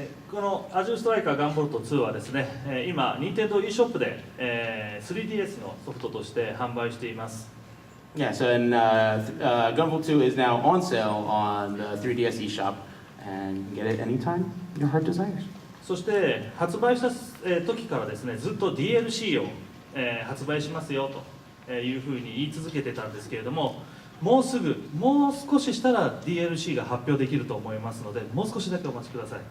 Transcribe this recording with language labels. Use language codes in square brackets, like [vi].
[ja] このアジューストライカーガンボルト2はですね、今、任天堂 e ショップで、3DS のソフトとして販売しています。 [en] Yeah, so Gunvolt 2 is now on sale on the 3DS eShop, and you can get it anytime your heart desires. [ja] そして発売した時からですね、ずっと DLC を、発売しますよというふうに言い続けてたんですけれども、もう少ししたら DLC が発表できると思いますので、もう少しだけお待ちください。